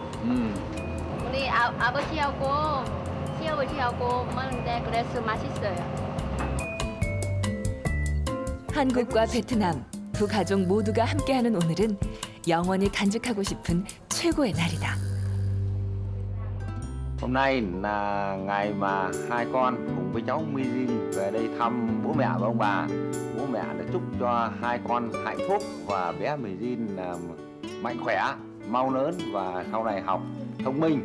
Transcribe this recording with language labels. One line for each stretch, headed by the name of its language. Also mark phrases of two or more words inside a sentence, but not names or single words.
Korean: 우리 아버지하고 시아버지하고 먹는데 그래서 맛있어요. 한국과 베트남 두 가족 모두가 함께하는 오늘은 영원히 간직하고 싶은 최고의 날이다.
Vietnamese: Hôm nay là ngày mà hai con cùng với cháu Mizin về đây thăm bố mẹ và ông bà. Bố mẹ đã chúc cho hai con hạnh phúc và bé Mizin mạnh khỏe, mau lớn và sau này học thông minh.